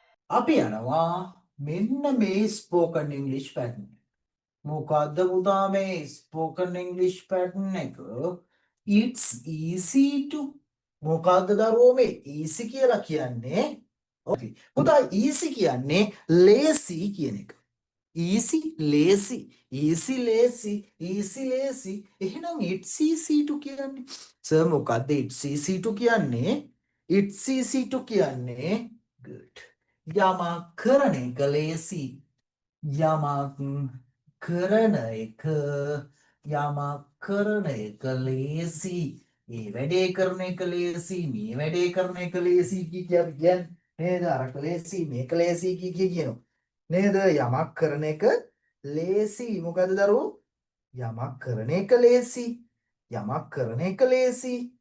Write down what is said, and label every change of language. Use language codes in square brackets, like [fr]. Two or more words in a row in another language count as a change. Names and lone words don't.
[si] අපි යනවා මෙන්න මේ [en] spoken English pattern. [si] මොකද්ද පුතා මේ [en] spoken English pattern [si] එක? [en] It's easy to [si] මොකද්ද දරුවෝ මේ easy කියලා කියන්නේ? Okay. පුතා easy කියන්නේ lazy කියන එක. [en] easy lazy easy lazy easy lazy එහෙනම් it's easy to [si] කියන්නේ සර් මොකද්ද [en] it's easy to කියන්නේ? it's easy to [si] කියන්නේ good යමක් කරන එක ලේසි යමක් කරන එක යමක් කරන එක ලේසි මේ වැඩේ කරන එක ලේසි මේ වැඩේ කරන එක ලේසි කියන්නේ නේද අරක ලේසි මේක ලේසි කියනවා නේද යමක් කරන එක ලේසි මොකද දරුවෝ යමක් කරන එක ලේසි යමක් කරන එක ලේසි